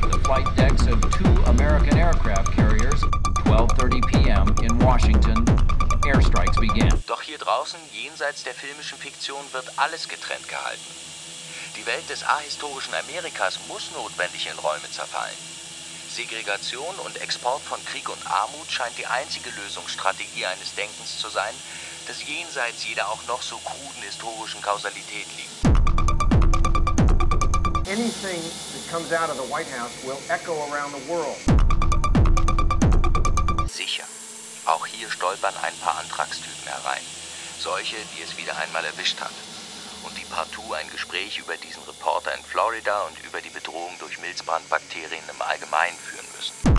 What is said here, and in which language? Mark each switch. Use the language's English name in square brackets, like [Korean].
[English] The flight decks of two American aircraft carriers, 12:30 p.m. in Washington. Airstrikes begin. [German] Doch hier draußen, jenseits der filmischen Fiktion, wird alles getrennt gehalten. Die Welt des ahistorischen Amerikas muss notwendig in Räume zerfallen. Segregation und Export von Krieg und Armut scheint die einzige Lösungsstrategie eines Denkens zu sein, das jenseits jeder auch noch so kruden historischen Kausalität liegt. [English] Anything that comes out of the White House will echo around the world. [German] Sicher, auch hier stolpern ein paar Antragstypen herein. Solche, die es wieder einmal erwischt hat. Und die partout ein Gespräch über diesen Reporter in Florida und über die Bedrohung durch Milzbrandbakterien im Allgemeinen führen müssen.